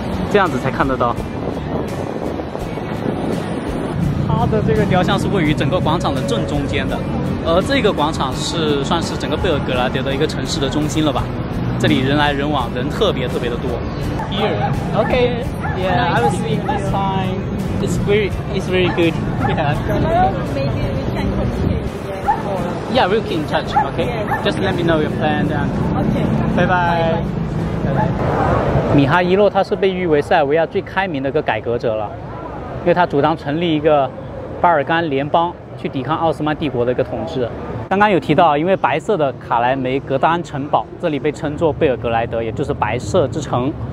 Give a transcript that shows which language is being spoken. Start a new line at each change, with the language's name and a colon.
Chinese: 这样子才看得到，它的这个雕像是位于整个广场的正中间的，而这个广场是算是整个贝尔格莱德的一个城市的中心了吧？这里人来人往，人特别的多。
English: Here, okay, yeah, I will see you next time. It's very good. Yeah. Maybe we can communicate. Yeah, we'll keep in touch. Okay. Just let me know your plan. Okay. Bye bye.
Chinese: 米哈伊洛他是被誉为塞尔维亚最开明的一个改革者了，因为他主张成立一个巴尔干联邦，去抵抗奥斯曼帝国的一个统治。刚刚有提到，因为白色的卡莱梅格丹城堡，这里被称作贝尔格莱德，也就是白色之城。